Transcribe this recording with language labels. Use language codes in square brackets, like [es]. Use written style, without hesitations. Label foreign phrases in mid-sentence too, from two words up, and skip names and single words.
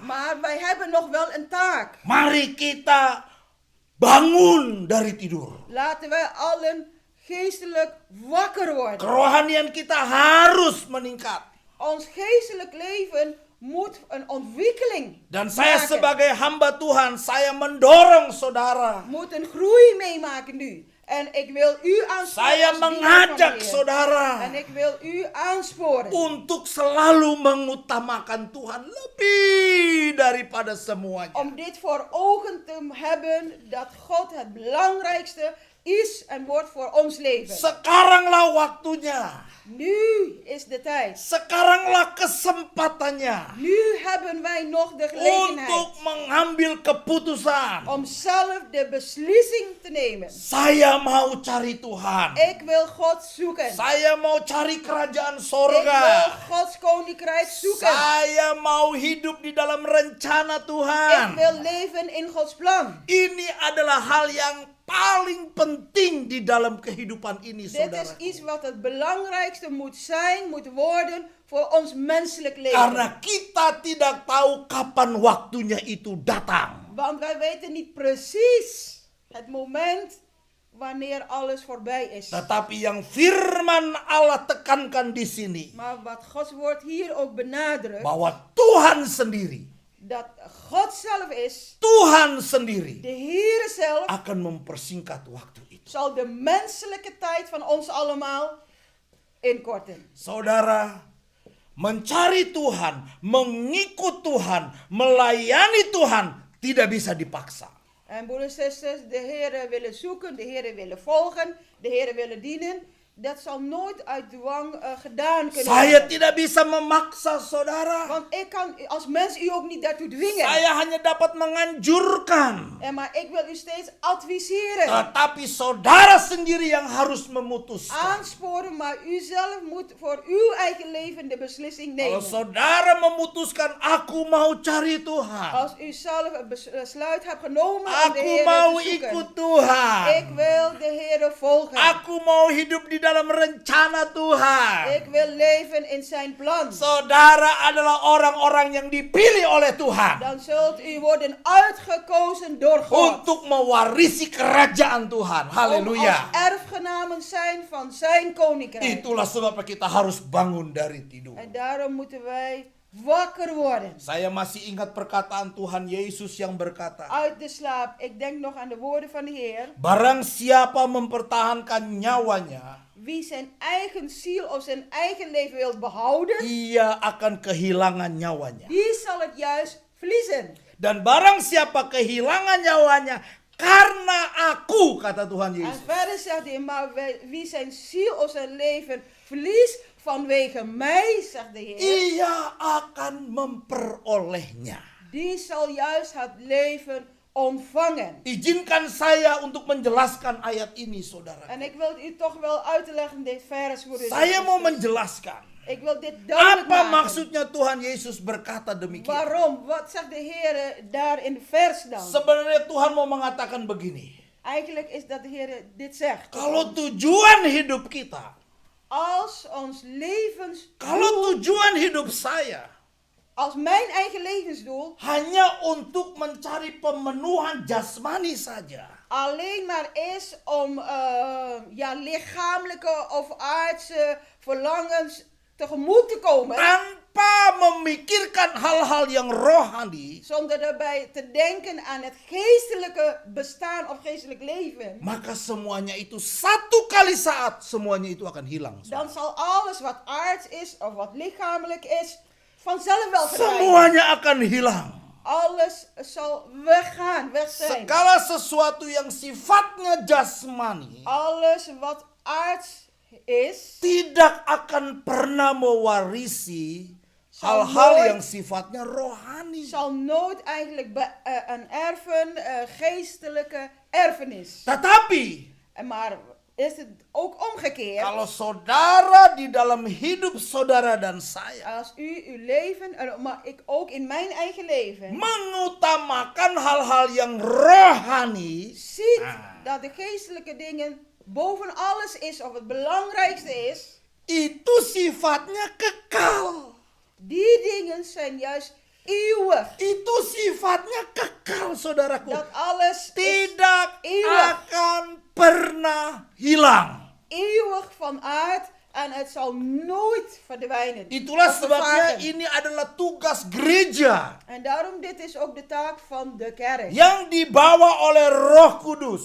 [nl] Maar wij hebben nog wel een taak. [id] mari kita bangun dari tidur. [nl] Laten wij allen geestelijk wakker worden. [id] Kerohanian kita harus meningkat. [nl] Ons geestelijk leven moet een ontwikkeling [id] Dan saya [nl] maken. [id] sebagai hamba Tuhan, saya mendorong saudara. [nl] Moet een groei meemaken nu. En ik wil u aansporen. [id] Saya [nl] als dienaar van de [id] mengajak [nl] Heer. [id] saudara [nl] En ik wil u aansporen. [id] untuk selalu mengutamakan Tuhan lebih daripada semuanya. [nl] Om dit voor ogen te hebben dat God het belangrijkste is en wordt voor ons leven. [id] Sekaranglah waktunya. [nl] Nu is de tijd. [id] Sekaranglah kesempatannya [nl] Nu hebben wij nog de gelegenheid [id] untuk mengambil keputusan. [nl] om zelf de beslissing te nemen. [id] Saya mau cari Tuhan. [nl] Ik wil God zoeken. [id] Saya mau cari kerajaan [nl] Ik wil [id] sorga. [nl] Gods koninkrijk zoeken. [id] Saya mau hidup di dalam rencana [nl] Ik [id] Tuhan. [nl] wil leven in Gods plan. [id] Ini adalah hal yang paling penting di dalam kehidupan ini, [nl] Dit [id] saudara. [nl] is iets wat het belangrijkste moet zijn, moet worden voor ons menselijk leven. [id] Karena kita tidak tahu kapan waktunya itu datang. [nl] Want wij weten niet precies het moment wanneer alles voorbij is. [id] Tetapi yang firman Allah tekankan di sini, [nl] Maar wat Gods woord hier ook benadrukt, [id] bahwa Tuhan sendiri, [nl] dat God zelf is, [id] Tuhan sendiri [nl] de Heer zelf, [id] akan mempersingkat waktu itu. [nl] zal de menselijke tijd van ons allemaal inkorten. [id] Saudara, mencari Tuhan, mengikut Tuhan, melayani Tuhan tidak bisa dipaksa. [nl] En broeders en zusters, de Heer willen zoeken, de Heer willen volgen, de Heer willen dienen. Dat zal nooit uit dwang gedaan kunnen [id] Saya [nl] worden. [id] tidak bisa memaksa saudara. [nl] Want ik kan als mens u ook niet daartoe dwingen. [id] Saya hanya dapat menganjurkan. [nl] Maar ik wil u steeds adviseren. [id] Tetapi saudara sendiri yang harus memutuskan. [nl] Aansporen, maar u zelf moet voor uw eigen leven de beslissing [id] Kalau [nl] nemen. [id] saudara memutuskan, aku mau cari Tuhan. [nl] Als u zelf een besluit hebt genomen om de [id] Aku [nl] Heer [id] mau [nl] te [id] ikut [nl] zoeken. [id] Tuhan. [nl] Ik wil de Heer volgen. [id] Aku mau hidup di dalam rencana Tuhan. [nl] Ik wil leven in zijn plan. [id] Saudara adalah orang-orang yang dipilih oleh Tuhan [nl] Dan zult u worden uitgekozen door God. [id] untuk mewarisi kerajaan Tuhan. [nl] Om Haleluya. als erfgenamen zijn van zijn koninkrijk. [id] Itulah sebabnya kita harus bangun dari tidur. [nl] En daarom moeten wij wakker worden. [id] Saya masih ingat perkataan Tuhan Yesus yang berkata, [nl] Uit de slaap. Ik denk nog aan de woorden van de Heer. [id] barang siapa mempertahankan nyawanya, [nl] Wie zijn eigen ziel of zijn eigen leven wil behouden, [id] ia akan kehilangan nyawanya. [nl] die zal het juist verliezen. [id] Dan barang siapa kehilangan nyawanya karena aku, kata Tuhan [nl] En Yesus, verder zegt hij, maar wie zijn ziel of zijn leven verliest vanwege mij, zegt de Heer, [id] ia akan memperolehnya. [nl] die zal juist het leven ontvangen. [id] Izinkan saya untuk menjelaskan ayat ini, saudara. [nl] En ik wil u toch wel uitleggen dit vers voor u. [id] Saya mau menjelaskan. [nl] Ik wil dit duidelijk [id] Apa [nl] maken. [id] maksudnya Tuhan Yesus berkata demikian? [nl] Waarom? Wat zegt de Heer daar in de vers dan? [id] Sebenarnya Tuhan mau mengatakan begini. [nl] Eigenlijk is dat de Heer dit zegt. [id] Kalau tujuan hidup kita, [nl] Als ons [id] kalau tujuan hidup saya [nl] als mijn eigen levensdoel [id] hanya untuk mencari pemenuhan jasmani saja, [nl] alleen maar is om lichamelijke of aardse verlangens tegemoet te komen, [id] tanpa memikirkan hal-hal yang rohani, [nl] zonder daarbij te denken aan het geestelijke bestaan of geestelijk leven, [id] maka semuanya itu satu kali saat semuanya itu akan hilang. [nl] dan zal alles wat aards is of wat lichamelijk is vanzelf wel verdwijnen. [id] Semuanya akan hilang. [nl] Alles zal weggaan, weg zijn. [id] Segala sesuatu yang sifatnya jasmani [nl] Alles wat aards is, [id] tidak akan pernah mewarisi hal-hal yang sifatnya rohani. [nl] zal nooit eigenlijk erven geestelijke erfenis. [id] Tetapi [nl] Maar is het ook omgekeerd? [id] kalau saudara di dalam hidup saudara dan saya [nl] Als u uw leven, maar ik ook in mijn eigen leven, [id] mengutamakan hal-hal yang rohani, [nl] ziet dat de geestelijke dingen boven alles is of het belangrijkste is, [id] itu sifatnya kekal. [nl] die dingen zijn juist eeuwig. [id] Itu sifatnya kekal, saudaraku. [nl] Dat alles is [id] Tidak [nl] eeuwig. [id] akan pernah hilang. [nl] Eeuwig van aard en het zal nooit verdwijnen. [id] Itulah [nl] of [id] sebabnya [nl] vervagen. [id] ini adalah tugas gereja [nl] En daarom dit is ook de taak van de kerk. [id] yang dibawa oleh Roh Kudus